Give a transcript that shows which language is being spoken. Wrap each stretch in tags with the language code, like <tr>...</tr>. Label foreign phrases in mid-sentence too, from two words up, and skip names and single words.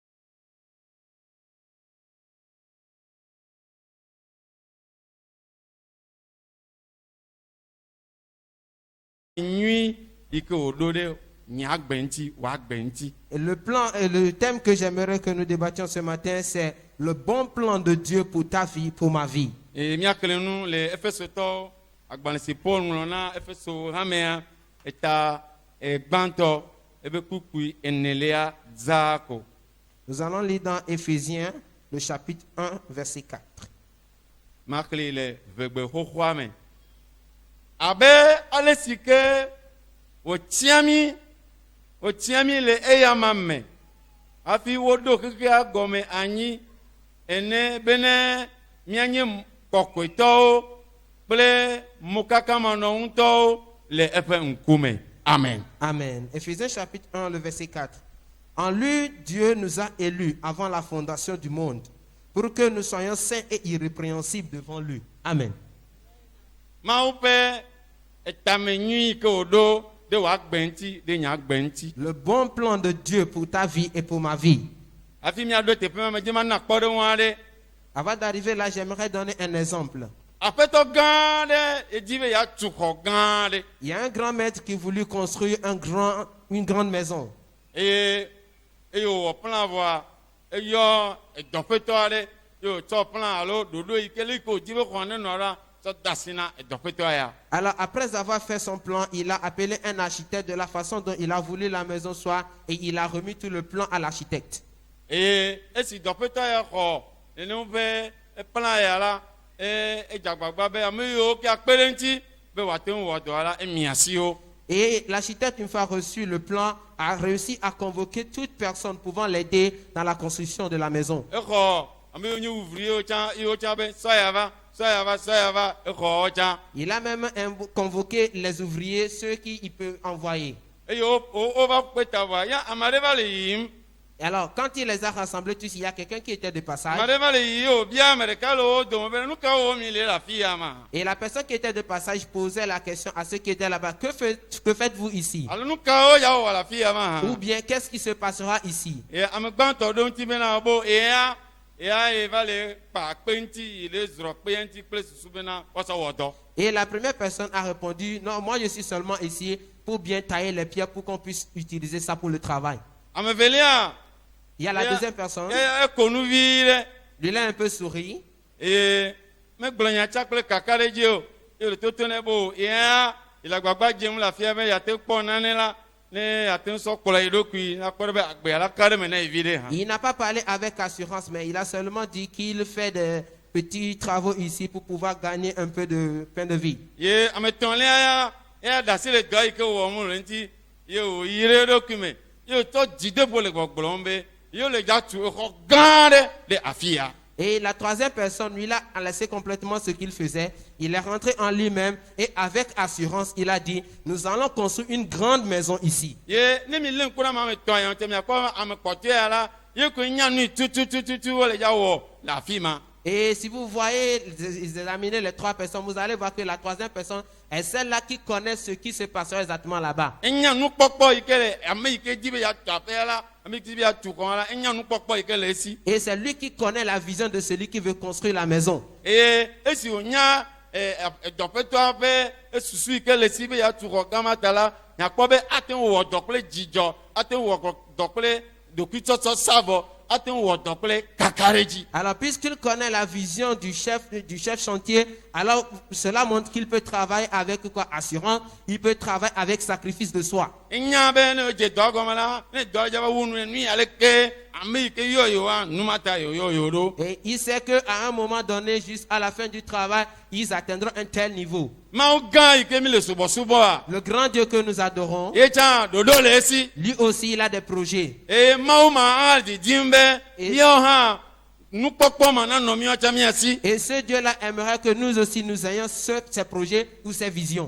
<ee>Nyui yi ke wòɖo ɖe nye agbe ŋuti wòagbe ŋuti.</ee> <fr>Et le plan et le thème que j'aimerais que nous débattions ce matin, c'est le bon plan de Dieu pour ta vie, pour ma vie.</fr> <ee>Eye míakele nu le Efesotɔ agbalẽ si Paul ŋlɔ na Efeso hamea eta gbãtɔ ebe kpukpui enelia zaa ko.</ee> <fr>Nous allons lire dans Éphésiens, le chapitre 1, verset 4.</fr> <ee>Makli le vegbe xoxoa me. Abe ale si ke wòtia mí le eyama me hafi woɖo xexea gɔme anyi ene bene míanye kɔkɔetɔwo kple mokakamanɔŋutɔwo le eƒe ŋkume. Amen. Amen.</ee> <fr>Éphésiens chapitre 1, le verset 4. En lui, Dieu nous a élus avant la fondation du monde, pour que nous soyons saints et irrépréhensibles devant lui. Amen.</fr> <ee>Mawu ƒe etame nyui ke wòɖo ɖe wòagbe ŋuti ɖe nye agbe ŋuti.</ee> <fr>Le bon plan de Dieu pour ta vie et pour ma vie.</fr> <ee>Hafi míaɖo teƒe ma me dzi mana kpɔɖeŋu aɖe.</ee> <fr>Avant d'arriver là, j'aimerais donner un exemple.</fr> <ee>Aƒetɔ gã aɖe edi be yeatu xɔ gã aɖe.</ee> <fr>Il y a un grand maître qui voulut construire une grande maison.</fr> <ee>Eye wòwɔ plan vɔa eyɔ edɔƒetɔ aɖe ye wòtsɔ plan alo ɖoɖo yi ke le ke wòdi be xɔ ne nɔ la tsɔ da asi na edɔƒetɔ ya.</ee> <fr>Alors, après avoir fait son plan, il a appelé un architecte de la façon dont il a voulu la maison soit et il a remis tout le plan à l'architecte.</fr> <ee>Eye esi dɔƒetɔ ya xɔ nenem ƒe plan ya la edze agbagba be ame yiwo ke akpe ɖe ŋuti be wòate ŋu wɔ dɔ la emi asiwo.</ee> <fr>Et l'architecte, une fois reçu le plan, a réussi à convoquer toute personne pouvant l'aider dans la construction de la maison.</fr> <ee>Exɔ ame yiwo nye ouvrier yiwo tsã be sɔyava exɔwo tsã.</ee> <fr>Il a même convoqué les ouvriers, ceux qu'il peut envoyer.</fr> <ee>eye wova kpe ta vɔa ya ame aɖe va le yiyim</ee> <fr>Et alors, quand il les a rassemblés tous, il y a quelqu'un qui était de</fr> <ee>ame</ee> <fr>passage.</fr> <ee>aɖe va le yiyi o bia ame ɖeka le wo dome be nu ka wo mi le afi ya ma</ee> <fr>Et la personne qui était de passage posait la question à ceux qui étaient là-bas. Que faites-vous ici?</fr> <ee>alo nu ka wo ya wo wɔ le afi ya ma</ee> <fr>Ou</fr> <ee>hã</ee> <fr>bien, qu'est-ce qui se passera ici?</fr> <ee>ye ame gbãtɔ ɖo ŋuti bena bo eya va le kpa kpe ŋuti yi le zrɔ kpe ŋuti kple susu bena woasɔ wɔ dɔ</ee> <fr>Et la première personne a répondu, non, moi je suis seulement ici pour bien tailler les pierres pour qu'on puisse utiliser ça pour le travail.</fr> <ee>ame velia</ee> <fr>Il y a la deuxième personne,</fr> <ee>eko nu vi ɖe</ee> <fr>lui il a un peu souri.</fr> <ee>eye megblɔ nyatsa kple kaka ɖe dzi o ye le toto nɛ bo eya le agbagba dzem le afi ya be yeate kpɔ nane la ne yeate ŋusɔ kplɔ yi ɖokui nakpɔ ɖe be agbea la ka ɖe me na yi vi ɖe hã</ee> <fr>Il n'a pas parlé avec assurance, mais il a seulement dit qu'il fait des petits travaux ici pour pouvoir gagner un peu de pain de vie.</fr> <ee>ye ame etɔ̃lia ya da asi le dɔ yi ke wɔm le ŋuti ye wòyi ɖe eɖokui me ye wòtɔ dzideƒo le gbɔgblɔm be ye le dza tu exɔ gã ɖe ɖe afi ya</ee> <fr>Et la troisième personne, lui, là, a laissé complètement ce qu'il faisait. Il est rentré en lui-même et avec assurance, il a dit, nous allons construire une grande maison ici.</fr> <ee>ye ne mi le ŋku ɖe ame etɔ̃ ya ŋuti miakpɔ ame kpɔtɔe ya la ye koe nya nui tututututu wole dza wɔ le afi ma</ee> <fr>Et si vous voyez, examiner les trois personnes, vous allez voir que la troisième personne est celle-là qui connaît ce qui se passera exactement là-bas.</fr> <ee>enya nukpɔkpɔ yi ke le ame yi ke di be ya tu aƒea la ame yi ke di be ya tu xɔ la enya nukpɔkpɔ yi ke le esi</ee> <fr>Et c'est lui qui connaît la vision de celui qui veut construire la maison.</fr> <ee>eye esi wònya dɔƒetɔa ƒe esusu yi ke le esi be ya tu xɔ gã ma ta la nyakpɔ be ate ŋu wɔ dɔ kple dzidzɔ ate ŋu wɔ dɔ kple ɖokuitsɔtsɔ savɔ ate ŋu wɔ dɔ kple kaka ɖe dzi</ee> <fr>Alors, puisqu'il connaît la vision du chef chantier, alors cela montre qu'il peut travailler avec quoi? Assurance, il peut travailler avec sacrifice de soi.</fr> <ee>enya be ne dze dɔ gɔme la ne dɔ dza va wu nui aleke ame yi ke yɔyɔa numata yɔyɔyɔ ɖo</ee> <fr>Et il sait qu'à un moment donné, juste à la fin du travail, ils atteindront un tel niveau.</fr> <ee>mawu gã yi ke mi le subɔsubɔa</ee> <fr>Le grand Dieu que nous adorons,</fr> <ee>ye tsã ɖoɖo le esi</ee> <fr>lui aussi, il a des projets.</fr> <ee>eye mawu ma hã didim be míawo hã nukpɔkpɔ ma nanɔ míawo tsã mía si</ee> <fr>Et ce Dieu-là aimerait que nous aussi, nous ayons ces projets ou ces visions.</fr>